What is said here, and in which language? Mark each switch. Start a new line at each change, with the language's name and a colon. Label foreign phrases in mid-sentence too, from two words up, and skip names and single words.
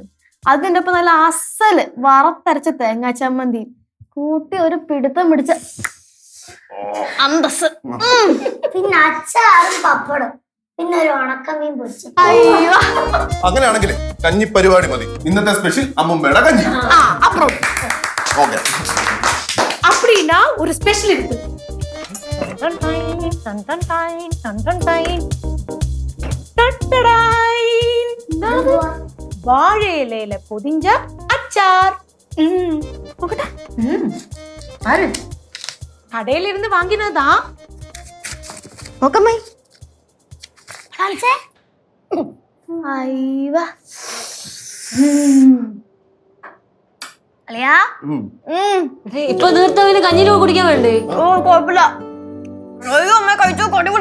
Malayalam: അതിന്റെ ഒപ്പം നല്ല അസല് വറുത്തരച്ച തേങ്ങാ ചമ്മന്തി കൂട്ടി ഒരു പിടുത്തം പിടിച്ച അന്തസ്. പിന്നെ അച്ചാറും പപ്പടും, പിന്നെ ഒരു ഉണക്കമീൻ പൊരിച്ചു. അയ്യോ, അങ്ങനെയാണെങ്കിൽ കഞ്ഞി പരിപാടി മതി. ഇന്നത്തെ സ്പെഷ്യൽ അമ്മുമ്മയുടെ കഞ്ഞി. അപ്പുറം ഓക്കെ,
Tamil: அப்படின்னா ஒரு ஸ்பெஷல் இருக்கு. வாழை இலையில பொதிஞ்ச அச்சார். கடையில இருந்து வாங்கினதான்.
Malayalam: നോക്കമ്മേ. കാണിച്ചേ. അയ്യോ, അളിയാ, ഇപ്പൊ തീർത്തവന് കഞ്ഞിരൂ കുടിക്കാൻ വേണ്ടേ? ഓ കുഴപ്പമില്ല. അയ്യോ അമ്മ, കഴിച്ചോ, കൊടിപൊടി